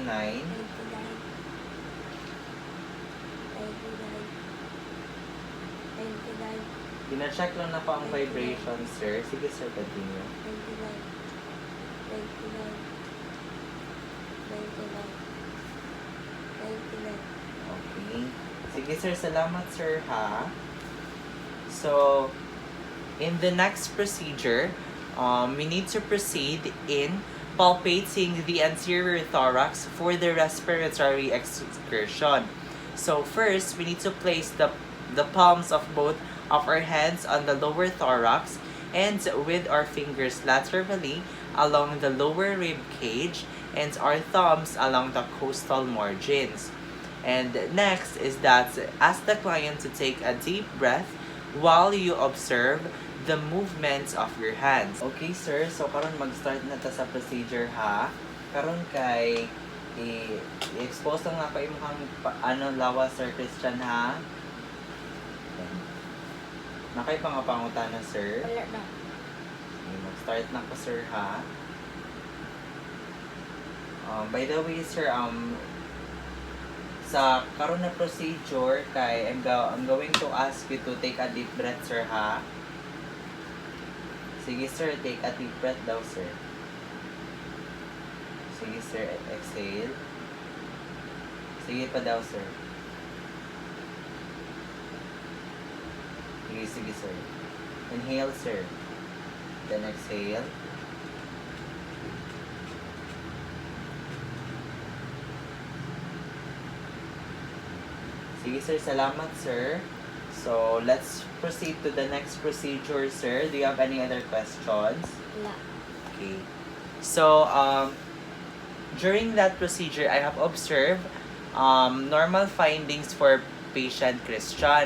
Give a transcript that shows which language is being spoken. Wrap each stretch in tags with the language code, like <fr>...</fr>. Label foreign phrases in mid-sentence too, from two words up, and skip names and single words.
<ceb>99. 99. 99. Gina-check lang na po ang vibration, sir. Sige, sir, continue. 99. 99. 99. 99. Okay. Sige, sir. Salamat, sir, ha?</ceb> <en>So, in the next procedure, we need to proceed in palpating the anterior thorax for the respiratory excursion. So first, we need to place the palms of both of our hands on the lower thorax and with our fingers laterally along the lower rib cage and our thumbs along the costal margins. And next is that ask the client to take a deep breath while you observe the movements of your hands. Okay, sir.</en> <ceb>So, karon mag-start na ta sa procedure, ha? Karon kay i-expose lang na pa imong lawas, Sir Christian, ha? Nakay pangapangutan na, sir. Wala na. Okay, mag-start na ko, sir, ha?</ceb> <en>By the way,</en> <ceb>sir, sa karon na procedure kay</ceb> <en>I'm going to ask you to take a deep breath,</en> <ceb>sir, ha? Sige, sir.</ceb> <en>Take a deep breath daw, sir.</en> <ceb>Sige, sir. Exhale. Sige pa daw, sir. Sige, sir.</ceb> <en>Inhale, sir. Then exhale.</en> <ceb>Sige, sir. Salamat, sir.</ceb> <en>So, let's proceed to the next procedure, sir. Do you have any other questions?</en> <ceb>Wala.</ceb> <en>Okay. So, during that procedure, I have observed normal findings for patient Christian.</en>